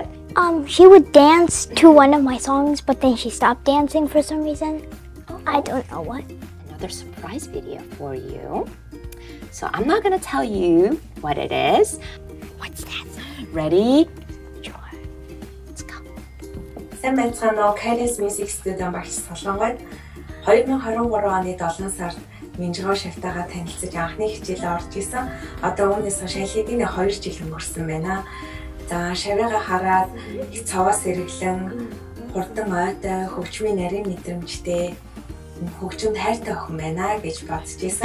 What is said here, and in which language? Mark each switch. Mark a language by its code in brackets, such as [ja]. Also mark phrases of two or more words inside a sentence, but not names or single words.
[en] She would dance to one of my songs, but then she stopped dancing for some reason. I don't know what. Another surprise video for you. So I'm not gonna tell you what it is. What's that? Ready? Sure. Let's go. [mn] Сайн байцгаана уу? Kairos Music Studio багш Солонгойд 2023 оны 7 сард Минжгоо шавтайгаа танилцаж анхны хичээлээ орж исэн. Одоо үүнээс хойш аль хэдийн 2 жил өнгөрсөн байна. За шавьяага хараад их цаваас сэргэлэн хурдан ойтой хөгжмийн нарийн мэдрэмжтэй хөгжмөнд хайртай охин байна гэж бодож исэн.